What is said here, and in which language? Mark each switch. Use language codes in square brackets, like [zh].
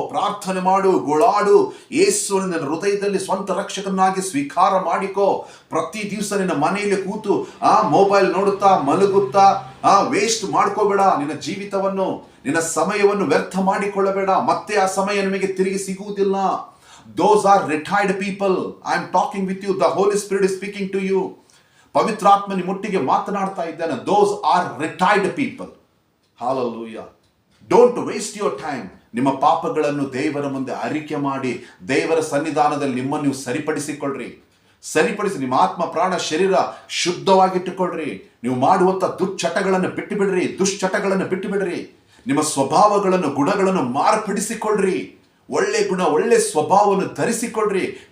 [kn] ಪ್ರಾರ್ಥನೆ ಮಾಡು, ಗೋಳಾಡು. ಯೇಸುವನ್ನು ನಿನ್ನ ಹೃದಯದಲ್ಲಿ ಸ್ವಂತ ರಕ್ಷಕನಾಗಿ ಸ್ವೀಕಾರ ಮಾಡಿಕೋ. ಪ್ರತಿ ದಿವಸ ನಿನ್ನ ಮನೆಯಲ್ಲಿ ಕೂತು ಮೊಬೈಲ್ ನೋಡುತ್ತಾ ಮಲಗುತ್ತಾ ವೇಸ್ಟ್ ಮಾಡ್ಕೋಬೇಡ. ನಿನ್ನ ಜೀವಿತವನ್ನು, ನಿನ್ನ ಸಮಯವನ್ನು ವ್ಯರ್ಥ ಮಾಡಿಕೊಳ್ಳಬೇಡ. ಮತ್ತೆ ಆ ಸಮಯ ನಿಮಗೆ ತಿರುಗಿ ಸಿಗುವುದಿಲ್ಲ. [en] Those are retired people. I am talking with you. The Holy Spirit is speaking to you. [kn] ಪವಿತ್ರಾತ್ಮನಿ ಮುಟ್ಟಿಗೆ ಮಾತನಾಡ್ತಾ ಇದ್ದಾನೆ. [en] Those are retired people. Hallelujah. Don't waste your time. [kn] ನಿಮ್ಮ ಪಾಪಗಳನ್ನು ದೇವರ ಮುಂದೆ ಅರಿಕೆ ಮಾಡಿ ದೇವರ ಸನ್ನಿಧಾನದಲ್ಲಿ ನಿಮ್ಮನ್ನು ನೀವು ಸರಿಪಡಿಸಿ ನಿಮ್ಮ ಆತ್ಮ, ಪ್ರಾಣ, ಶರೀರ ಶುದ್ಧವಾಗಿಟ್ಟುಕೊಳ್ಳ್ರಿ. ನೀವು ಮಾಡುವಂಥ ದುಶ್ಚಟಗಳನ್ನು ಬಿಟ್ಟು ಬಿಡ್ರಿ, ದುಶ್ಚಟಗಳನ್ನು ಬಿಟ್ಟು ಬಿಡ್ರಿ. ನಿಮ್ಮ ಸ್ವಭಾವಗಳನ್ನು, ಗುಣಗಳನ್ನು ಮಾರ್ಪಡಿಸಿಕೊಳ್ಳ್ರಿ. ಒಳ್ಳೆ ಗುಣ, ಒಳ್ಳೆ ಸ್ವಭಾವವನ್ನು ಧರಿಸಿಕೊಳ್ಳ್ರಿ.